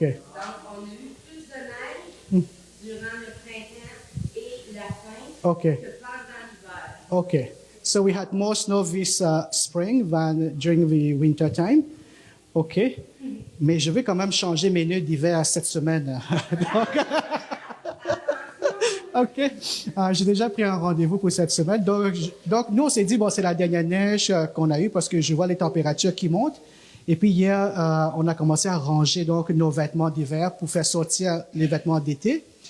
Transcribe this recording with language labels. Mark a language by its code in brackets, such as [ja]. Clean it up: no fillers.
[fr] Donc, on a eu plus de neige durant le printemps et la fin Okay. que pendant l'hiver. Okay. [en] So we had more snow this spring than during the winter time. OK. [fr] Mais je vais quand même changer mes nœuds d'hiver cette semaine. OK. J'ai déjà pris un rendez-vous pour cette semaine. Donc nous, on s'est dit, bon, c'est la dernière neige qu'on a eue parce que je vois les températures qui montent. Et puis hier, on a commencé à ranger donc nos vêtements d'hiver pour faire sortir les vêtements d'été.